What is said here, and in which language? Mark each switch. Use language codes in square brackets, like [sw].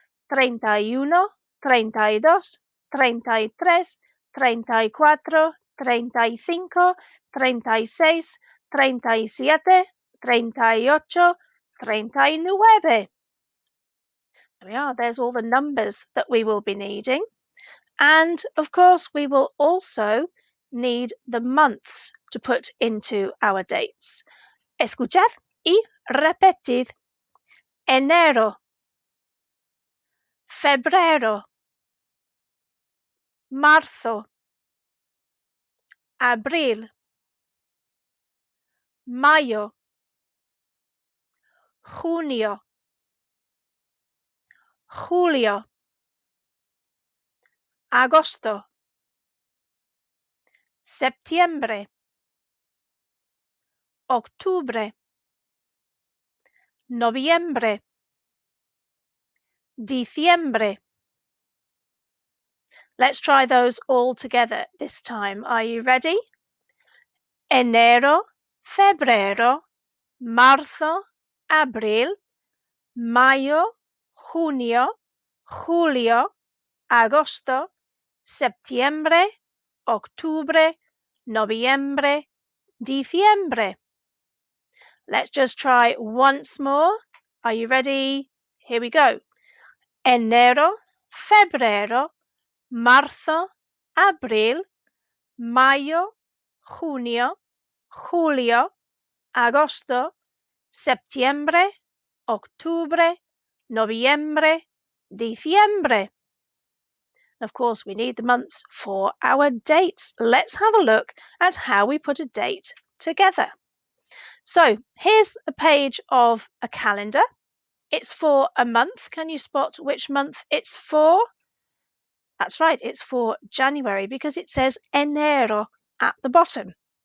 [en] 31, 32, 33, 34, 35, 36, 37, 38, 39. There we are, there's all the numbers that we will be needing. And of course, we will also need the months to put into our dates. [es] Escuchad y repetid. Enero, febrero, marzo, abril, mayo, junio, julio, agosto, septiembre, octubre, noviembre, diciembre. [en] Let's try those all together this time. Are you ready? [es] Enero, febrero, marzo, abril, mayo, junio, julio, agosto, septiembre, octubre, noviembre, diciembre. [en] Let's just try once more. Are you ready? Here we go. [es] Enero, febrero, marzo, abril, mayo, junio, julio, agosto, septiembre, octubre, noviembre, diciembre. [en] Of course, we need the months for our dates. Let's have a look at how we put a date together. So here's a page of a calendar. It's for a month. Can you spot which month it's for? That's right, it's for January because it says enero at the bottom.